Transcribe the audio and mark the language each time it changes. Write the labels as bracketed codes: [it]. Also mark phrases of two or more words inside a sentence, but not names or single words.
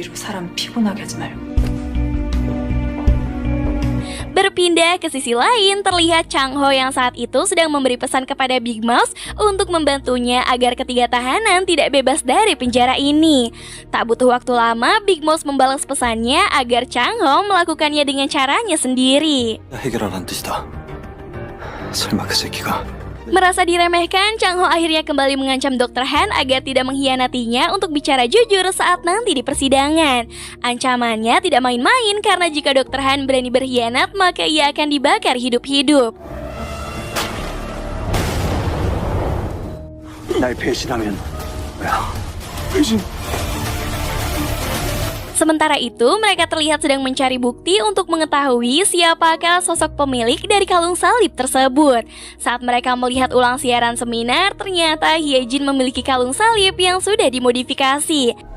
[id] Berpindah ke sisi lain, terlihat Chang-ho yang saat itu sedang memberi pesan kepada Big Mouse untuk membantunya agar ketiga tahanan tidak bebas dari penjara ini. Tak butuh waktu lama, Big Mouse membalas pesannya agar Chang-ho melakukannya dengan caranya sendiri. [ko] 해결하란 뜻이다. 설마 그 새끼가 [id] Merasa diremehkan, Chang-ho akhirnya kembali mengancam Dr. Han agar tidak mengkhianatinya untuk bicara jujur saat nanti di persidangan. Ancamannya tidak main-main karena jika Dr. Han berani berkhianat, maka ia akan dibakar hidup-hidup. [ko] 날 배신하면 뭐야? [id] Sementara itu, mereka terlihat sedang mencari bukti untuk mengetahui siapakah sosok pemilik dari kalung salib tersebut. Saat mereka melihat ulang siaran seminar, ternyata Hye-jin memiliki kalung salib yang sudah dimodifikasi.